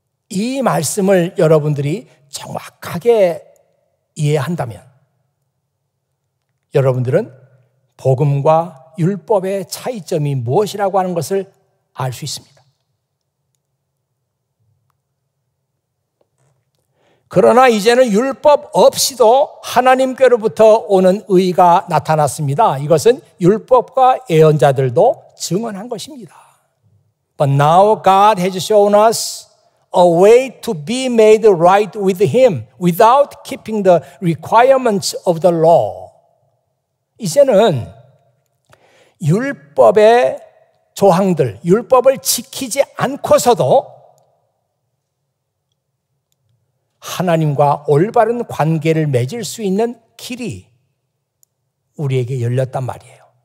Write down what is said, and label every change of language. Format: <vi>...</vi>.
<ko>이 말씀을 여러분들이 정확하게 이해한다면 여러분들은 복음과 율법의 차이점이 무엇이라고 하는 것을 알 수 있습니다. 그러나 이제는 율법 없이도 하나님께로부터 오는 의가 나타났습니다. 이것은 율법과 예언자들도 증언한 것입니다.</ko> <en>But now God has shown us a way to be made right with Him without keeping the requirements of the law.</en> <ko>이제는 율법의 조항들, 율법을 지키지 않고서도 하나님과 올바른 관계를 맺을 수 있는 길이 우리에게 열렸단 말이에요.</ko>